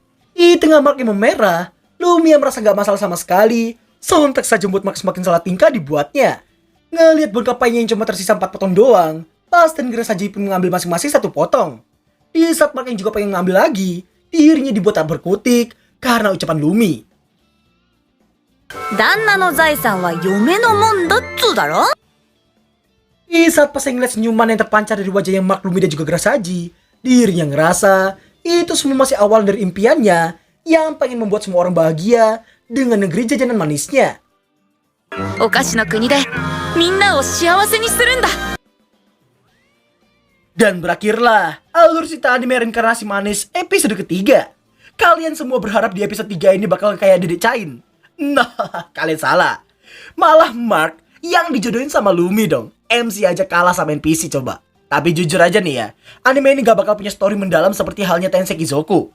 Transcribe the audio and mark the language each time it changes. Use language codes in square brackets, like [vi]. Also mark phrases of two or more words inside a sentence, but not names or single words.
[id] Di tengah Mark yang memerah, Lumi yang merasa gak masalah sama sekali, sontak saja membuat Mark semakin salah tingkah dibuatnya. Ngelihat bongkar paynya yang cuma tersisa 4 potong doang, Pas dan Grass saja pun mengambil masing-masing 1 potong. Di saat Mark yang juga pengen ngambil lagi, dirinya dibuat tak berkutik karena ucapan Lumi. [ja] 旦那の財産は嫁のもんだっつうだろ [id] Di saat pas ngeliat senyuman yang terpancar dari wajah yang Mark, Lumi dan juga Grass saji, dirinya ngerasa itu semua masih awal dari impiannya yang pengen membuat semua orang bahagia dengan negeri jajanan manisnya. [ja] お菓子の国でみんなを幸せにするんだ [id] Dan berakhirlah alur cerita anime reinkarnasi manis episode ketiga. Kalian semua berharap di episode 3 ini bakal kayak Dedek Cain. Nah, kalian salah. Malah Mark yang dijodohin sama Lumi dong. MC aja kalah sama NPC coba. Tapi jujur aja nih ya, anime ini gak bakal punya story mendalam seperti halnya Tensei Kizoku.